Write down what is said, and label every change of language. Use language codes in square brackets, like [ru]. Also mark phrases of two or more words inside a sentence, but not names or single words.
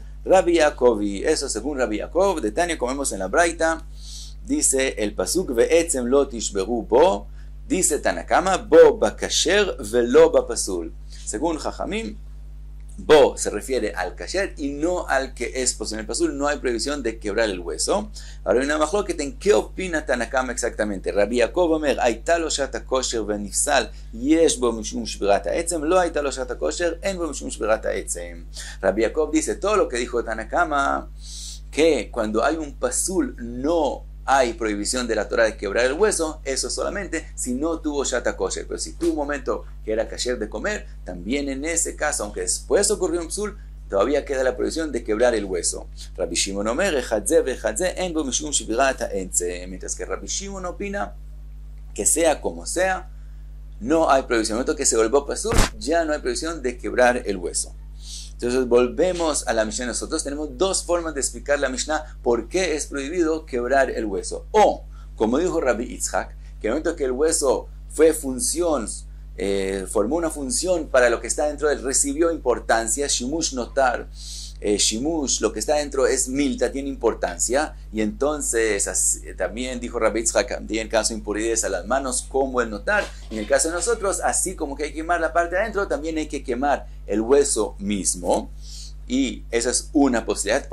[es] Rabbi Yaakov, eso según Rabbi Yaakov, de Tania comemos en la Braita, dice el pasuk [he] ועצם לא תשברו בו [es] Dice Tanakama, [he] בו בכשר ולא בפסול. [es] Según Jajamim, bo se refiere al kasher y no al que es posible. En el pasul no hay prohibición de quebrar el hueso. Ahora hay una mahloket en qué opina Tanakama exactamente. [he] Rabbi Yaakov Omer, הייתה לו שעת הכושר ונפסל, יש בו משום שבירת העצם, לא הייתה לו שעת הכושר, אין בו משום שבירת העצם. [es] Rabbi Yaakov dice todo lo que dijo Tanakama, que cuando hay un pasul no hay prohibición de la Torah de quebrar el hueso, eso solamente si no tuvo [he] שעת הכושר. [es] Pero si tuvo un momento que era kasher de comer, también en ese caso, aunque después ocurrió un psul, todavía queda la prohibición de quebrar el hueso. [he] רבי שמעון אומר, אחד זה ואחד זה, אין בו משום שבירת העצם. [es] Mientras que Rabbi Shimon opina que sea como sea, no hay prohibición. En el momento que se volvió pasul, ya no hay prohibición de quebrar el hueso. Entonces volvemos a la Mishnah. Nosotros tenemos dos formas de explicar la Mishnah por qué es prohibido quebrar el hueso. O, como dijo Rabbi Yitzhak, que en el momento que el hueso fue función, formó una función para lo que está dentro de él, recibió importancia, [he] שימוש נותר, [es] shimush, lo que está dentro es milta, tiene importancia, y entonces también dijo Rabbi Yitzhak, en caso de impurezas a las manos como el notar, y en el caso de nosotros, así como que hay que quemar la parte de adentro, también hay que quemar el hueso mismo, y esa es una posibilidad.